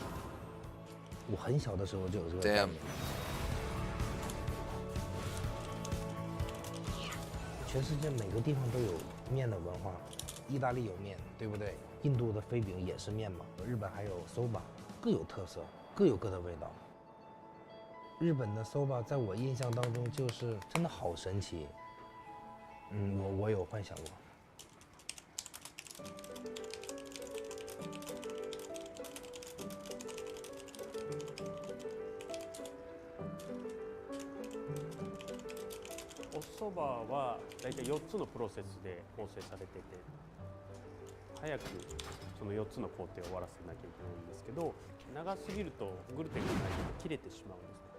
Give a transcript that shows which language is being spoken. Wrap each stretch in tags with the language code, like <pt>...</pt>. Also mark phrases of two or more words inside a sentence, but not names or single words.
<zh>我很小的时候就有这个概念。全世界每个地方都有面的文化，意大利有面，对不对？印度的飞饼也是面嘛，日本还有 soba， 各有特色，各有各的味道。日本的 soba 在我印象当中就是真的好神奇。我有幻想过。</zh> <ja>おそばは大体4つのプロセスで構成されてて、早くその4つの工程を終わらせなきゃいけないんですけど、長すぎるとグルテンがないと切れてしまうんですね。</ja>